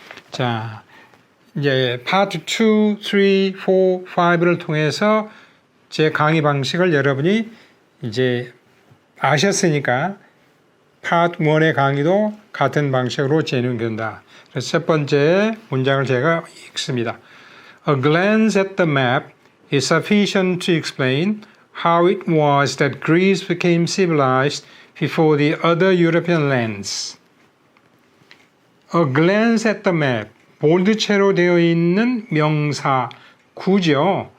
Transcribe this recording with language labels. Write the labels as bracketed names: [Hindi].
[Korean] 자, 이제 파트 2, 3, 4, 5를 통해서 제 강의 방식을 여러분이 이제 아셨으니까 파트 1의 강의도 같은 방식으로 진행된다. 그래서 첫 번째 문장을 제가 읽습니다. [English] A glance at the map is sufficient to explain how it was that Greece became civilized before the other European lands. A glance at the map. [Korean] 볼드체로 되어 있는 명사 구죠.